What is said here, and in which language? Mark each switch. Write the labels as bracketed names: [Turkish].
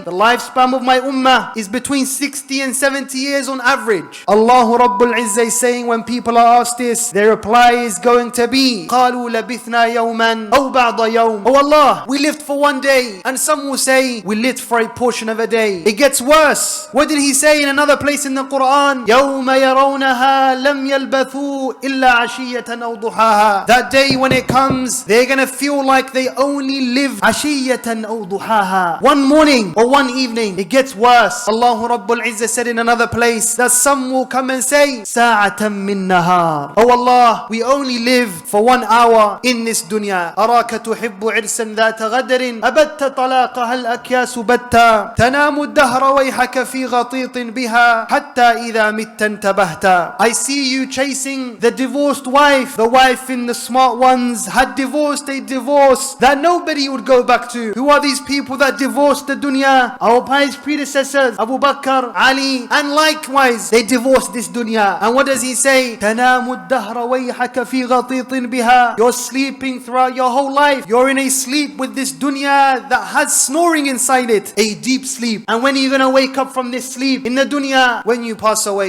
[English] The lifespan of my ummah is between 60 and 70 years on average. Allah Rabbul Izzah is saying, when people are asked this, their reply is going to be, [Arabic] قالوا لبثنا يوما أو بعض يوم. [English] Oh Allah, we lived for one day. And some will say, we lived for a portion of a day. It gets worse. What did he say in another place in the Quran? [Arabic] يوم يرونها لم يلبثوا إلا عشية أو ضحاها. [English] That day when it comes, they're gonna feel like they only live [Arabic] عشية أو ضحاها. [English] One morning or one evening. It gets worse. Allah Rabbul Izzah said in another place that some will come and say, [Arabic] ساعة من نهار. [English] Oh Allah, we only live for 1 hour in this dunya. [Arabic] أراك تحب عرسا ذات غدر أبت طلاقها الأكياس بتا تنام الدهر ويحك في غطيط بها حتى إذا مت انتبهت. [English] I see you chasing the divorced wife. The wife in the smart ones had divorced a divorce that nobody would go back to. Who are these people that divorced the dunya? Our pious predecessors, Abu Bakr, Ali, and likewise they divorced this dunya. And what does he say? [Arabic] تنام الدهر ويحك في غطيط بها. [English] You're sleeping throughout your whole life. You're in a sleep with this dunya that has snoring inside it. A deep sleep. And when are you going to wake up from this sleep? In the dunya, when you pass away.